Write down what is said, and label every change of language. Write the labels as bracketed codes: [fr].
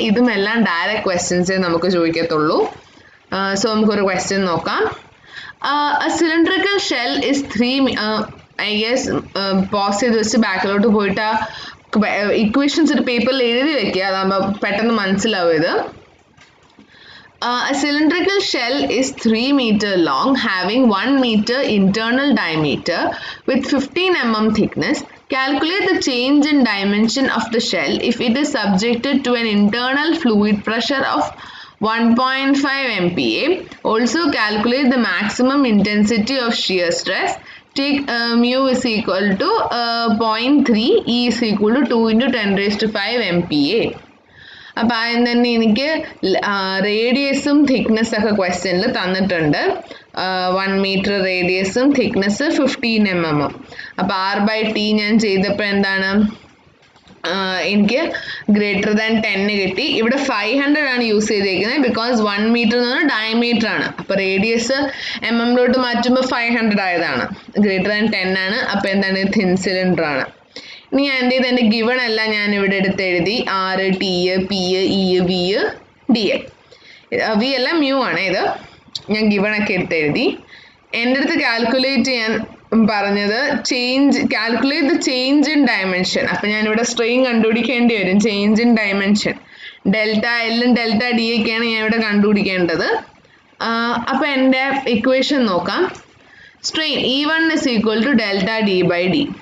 [ml] ഇതും എല്ലാം ഡയറക്റ്റ് ക്വസ്റ്റ്യൻസേ നമുക്ക് ചോദിക്കത്തുള്ളൂ. സോ നമുക്കൊരു ക്വസ്റ്റ്യൻ നോക്കാം. [en] A cylindrical shell is 3 I guess [ml] pause ചെയ്ത് വെച്ച് ബാക്കിലോട്ട് പോയിട്ട് ഇക്വേഷൻസ് ഒരു പേപ്പറിൽ എഴുതി വെക്കുക, അതാകുമ്പോൾ പെട്ടെന്ന് മനസ്സിലാവും ഇത്. [en] A cylindrical shell is 3 meter long, having 1 meter internal diameter with 15 mm thickness. Calculate the change in dimension of the shell if it is subjected to an internal fluid pressure of 1.5 MPa. Also calculate the maximum intensity of shear stress. Take mu is equal to 0.3, E is equal to 2 into 10 raised to 5 MPa. [ml] അപ്പോൾ ആദ്യം തന്നെ എനിക്ക് റേഡിയസും thickness ഒക്കെ ക്വസ്റ്റ്യനിൽ തന്നിട്ടുണ്ട്. 1 meter റേഡിയസും thickness 15 mm. അപ്പോൾ R/T ഞാൻ ചെയ്തപ്പോൾ എന്താണ്, എനിക്ക് ഗ്രേറ്റർ ദാൻ 10 കിട്ടി. ഇവിടെ 500 ആണ് യൂസ് ചെയ്തേക്കുന്നത്, ബിക്കോസ് 1 meter എന്ന് പറഞ്ഞാൽ ഡയമീറ്റർ ആണ്. അപ്പോൾ റേഡിയസ് mm മാറ്റുമ്പോൾ 500 ആയതാണ്. ഗ്രേറ്റർ ദാൻ 10 ആണ്. അപ്പോൾ എന്താണ്, തിൻ സിലിണ്ടർ ആണ്. ഇനി ഞാൻ എന്ത് ചെയ്ത് എൻ്റെ ഗിവൺ എല്ലാം ഞാൻ ഇവിടെ എടുത്ത് എഴുതി. R, T, P, E, V, D. V എല്ലാം മ്യൂ ആണ്. ഇത് ഞാൻ ഗിവണൊക്കെ എടുത്ത് എഴുതി. എൻ്റെ അടുത്ത് കാൽക്കുലേറ്റ് ചെയ്യാൻ പറഞ്ഞത് [en] Calculate the change in dimension. [ml] അപ്പം ഞാനിവിടെ സ്ട്രെയിൻ കണ്ടുപിടിക്കേണ്ടി വരും. ചേഞ്ച് ഇൻ ഡയമെൻഷൻ ഡെൽറ്റ എല്ലും ഡെൽറ്റ ഡി ഒക്കെയാണ് ഞാൻ ഇവിടെ കണ്ടുപിടിക്കേണ്ടത്. അപ്പം എൻ്റെ ഇക്വേഷൻ നോക്കാം. Strain E1 is equal to delta D/D.